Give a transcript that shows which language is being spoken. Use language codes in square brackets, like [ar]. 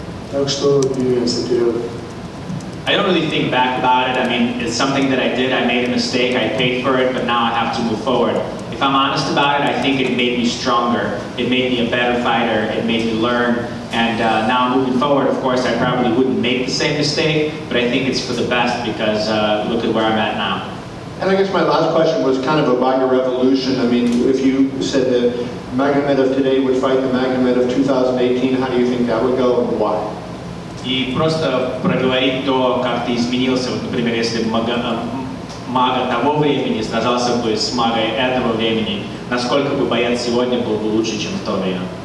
[ru] Так что двигаемся вперед. [en] I don't really think back about it. I mean, it's something that I did. I made a mistake. I paid for it, but now I have to move forward. If I'm honest about it, I think it made me stronger. It made me a better fighter. It made me learn. And now moving forward, of course, I probably wouldn't make the same mistake, but I think it's for the best because look at where I'm at now. And I guess my last question was kind of about your evolution. I mean, if you said that Magomed of today would fight the Magomed of 2018, how do you think that would go and why? [ru] И просто проговорить то, как ты изменился. Вот, например, если мага того времени сражался бы с магой этого времени, насколько бы боец сегодня был бы лучше, чем в то время?